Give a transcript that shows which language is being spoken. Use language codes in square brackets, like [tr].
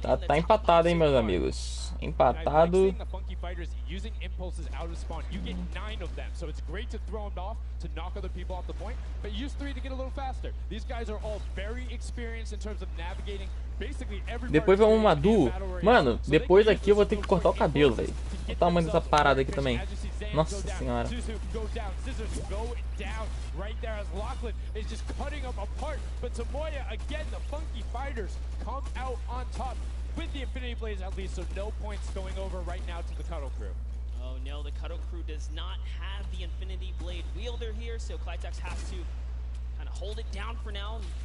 [pt] Tá empatado, hein, meus amigos. Empatado. [en] The Funky Fighters using impulses out of spawn. You get 9 of them, so it's great to throw them off to knock other people off the point, but use 3 to get a little faster. These guys are all very experienced in terms of navigating basically every. [pt] Depois vamos uma duo. Mano, depois aqui eu vou ter que cortar o cabelo, velho. Olha o tamanho dessa parada aqui também. Nossa senhora. [en] Right there as Lachlan is just cutting them apart, but Tomoya again, the Funky Fighters come out on top with the Infinity Blaze at least, so no points going over right now to the Cuddle Crew. Oh no, the Cuddle Crew does not have the Infinity Blade wielder here, so Clytex has to kind of hold it down for now.